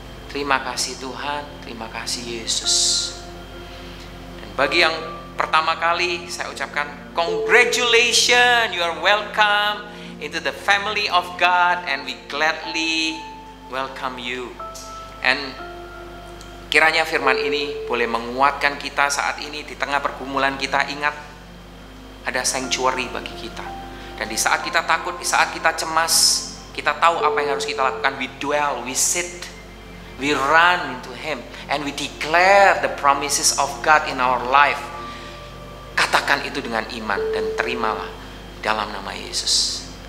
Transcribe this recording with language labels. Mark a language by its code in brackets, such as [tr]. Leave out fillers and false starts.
[id] Terima kasih Tuhan, terima kasih Yesus. Dan bagi yang pertama kali saya ucapkan [en] congratulations, you are welcome into the family of God, and we gladly welcome you. And [id] kiranya firman ini boleh menguatkan kita saat ini di tengah pergumulan kita. Ingat, ada sanctuary bagi kita. Dan di saat kita takut, di saat kita cemas, kita tahu apa yang harus kita lakukan. [en] We dwell, we sit, we run into Him, and we declare the promises of God in our life. [id] Katakan itu dengan iman dan terimalah dalam nama Yesus.